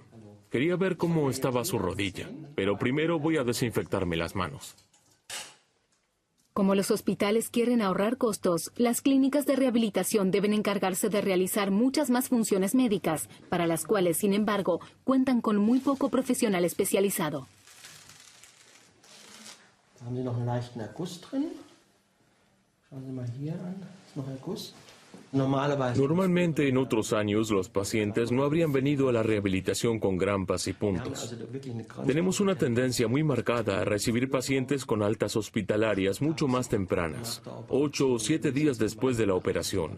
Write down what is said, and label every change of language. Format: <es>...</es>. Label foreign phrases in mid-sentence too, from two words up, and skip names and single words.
<es>Quería ver cómo estaba su rodilla, pero primero voy a desinfectarme las manos. Como los hospitales quieren ahorrar costos, las clínicas de rehabilitación deben encargarse de realizar muchas más funciones médicas, para las cuales, sin embargo, cuentan con muy poco profesional especializado.</es> <de>Haben Sie noch einen leichten Erguss drin? Schauen Sie mal hier an. Ist noch Erguss?</de> <es>Normalmente en otros años los pacientes no habrían venido a la rehabilitación con grampas y puntos. Tenemos una tendencia muy marcada a recibir pacientes con altas hospitalarias mucho más tempranas, 8 o 7 días después de la operación.</es>